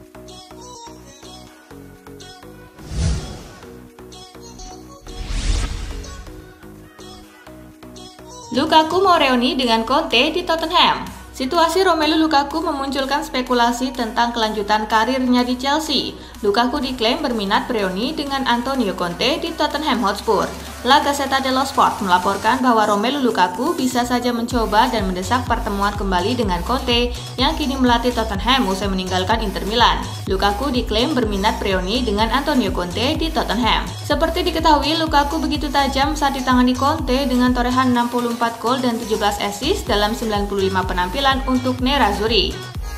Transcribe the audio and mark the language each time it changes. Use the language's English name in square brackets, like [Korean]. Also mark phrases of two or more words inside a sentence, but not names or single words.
[Indonesian] Lukaku mau reuni dengan Conte di Tottenham. Situasi Romelu Lukaku memunculkan spekulasi tentang kelanjutan karirnya di Chelsea. Lukaku diklaim berminat bereuni dengan Antonio Conte di Tottenham Hotspur. La Gazzetta dello Sport melaporkan bahwa Romelu Lukaku bisa saja mencoba dan mendesak pertemuan kembali dengan Conte yang kini melatih Tottenham usai meninggalkan Inter Milan. Lukaku diklaim berminat bereuni dengan Antonio Conte di Tottenham. Seperti diketahui, Lukaku begitu tajam saat ditangani Conte dengan torehan 64 gol dan 17 assist dalam 95 penampilan untuk Nerazzurri.